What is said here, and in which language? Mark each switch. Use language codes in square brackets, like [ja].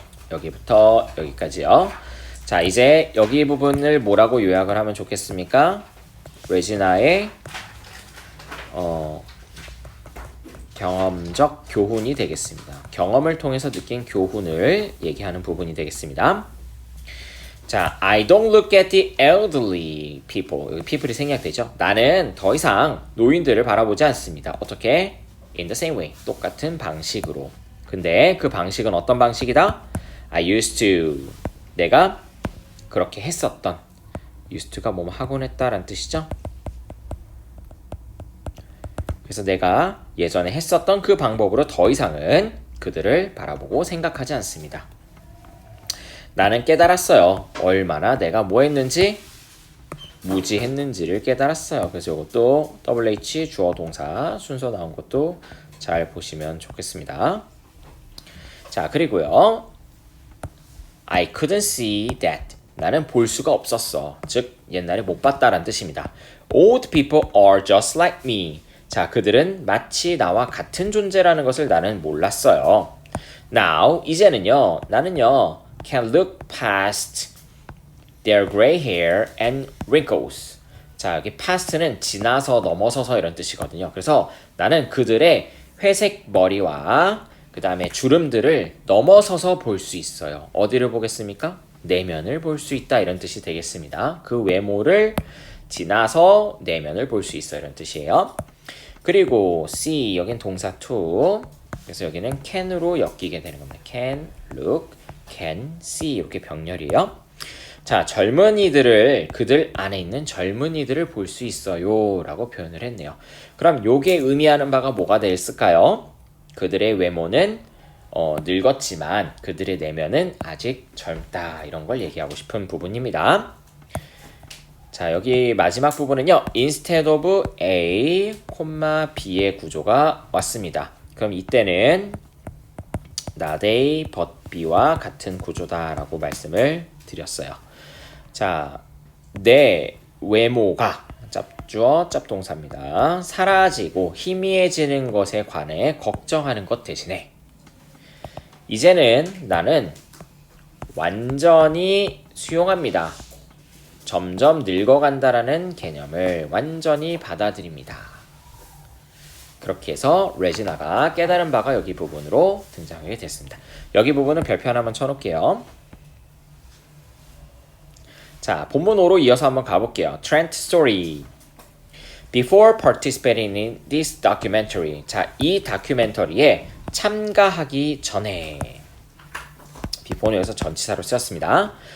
[ko] 여기부터 여기까지요. 자, 이제 여기 부분을 뭐라고 요약을 하면 좋겠습니까? 레지나의 경험적 교훈이 되겠습니다. 경험을 통해서 느낀 교훈을 얘기하는 부분이 되겠습니다. [en] 자, I don't look at the elderly people. [ko] 여기 people이 생략되죠. 나는 더 이상 노인들을 바라보지 않습니다. 어떻게? [en] In the same way. [ko] 똑같은 방식으로. 근데 그 방식은 어떤 방식이다? [en] I used to. [ko] 내가 그렇게 했었던. used to가 뭐뭐 하곤 했다라는 뜻이죠. 그래서 내가 예전에 했었던 그 방법으로 더 이상은 그들을 바라보고 생각하지 않습니다. 나는 깨달았어요. 얼마나 내가 뭐 했는지, 무지했는지를 깨달았어요. 그래서 이것도 WH 주어 동사 순서 나온 것도 잘 보시면 좋겠습니다. [en] 자, 그리고요. I couldn't see that. [ko] 나는 볼 수가 없었어. 즉, 옛날에 못 봤다라는 뜻입니다. [en] Old people are just like me. [ko] 자, 그들은 마치 나와 같은 존재라는 것을 나는 몰랐어요. [en] Now, [ko] 이제는요, 나는요, [en] can look past their gray hair and wrinkles. [ko] 자, 여기 past는 지나서, 넘어서서 이런 뜻이거든요. 그래서 나는 그들의 회색 머리와 그 다음에 주름들을 넘어서서 볼 수 있어요. 어디를 보겠습니까? 내면을 볼 수 있다 이런 뜻이 되겠습니다. 그 외모를 지나서 내면을 볼 수 있어 이런 뜻이에요. 그리고 see, 여긴 동사 to. 그래서 여기는 can으로 엮이게 되는 겁니다. can, look, can, see 이렇게 병렬이에요. 자, 젊은이들을, 그들 안에 있는 젊은이들을 볼 수 있어요 라고 표현을 했네요. 그럼 요게 의미하는 바가 뭐가 됐을까요? 그들의 외모는 늙었지만 그들의 내면은 아직 젊다 이런 걸 얘기하고 싶은 부분입니다. 자, 여기 마지막 부분은요. [en] instead of A, B [ko] 의 구조가 왔습니다. 그럼 이때는 [en] not A, but B [ko] 와 같은 구조다라고 말씀을 드렸어요. 자, 내 외모가 짭주어 짭동사입니다. 사라지고 희미해지는 것에 관해 걱정하는 것 대신에 이제는 나는 완전히 수용합니다. 점점 늙어간다라는 개념을 완전히 받아들입니다. 그렇게 해서 레지나가 깨달은 바가 여기 부분으로 등장하게 됐습니다. 여기 부분은 별표 하나만 쳐놓을게요. 자, 본문으로 이어서 한번 가볼게요. [en] Trent story. Before participating in this documentary. [ko] 자, 이 다큐멘터리에 참가하기 전에. before는 여기서 전치사로 쓰였습니다.